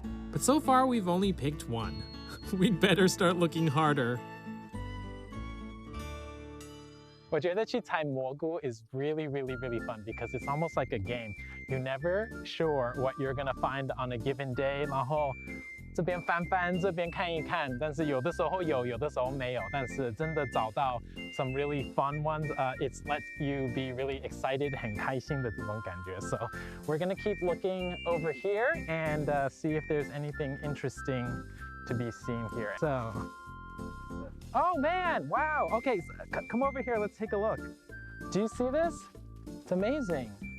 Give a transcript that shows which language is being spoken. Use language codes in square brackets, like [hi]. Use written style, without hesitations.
[en] But so far, we've only picked one. We'd better start looking harder. [zh] 我觉得去采蘑菇 [en] is really fun because it's almost like a game. You're never sure what you're gonna find on a given day. [zh] 然后这边翻翻，这边看一看，但是有的时候有，有的时候没有。但是真的找到 [en] some really fun ones, it's let you be really excited, [zh] 很开心的这种感觉。 [en] So we're gonna keep looking over here and see if there's anything interesting to be seen here. So, oh man, wow. Okay, come over here. Let's take a look. Do you see this? It's amazing.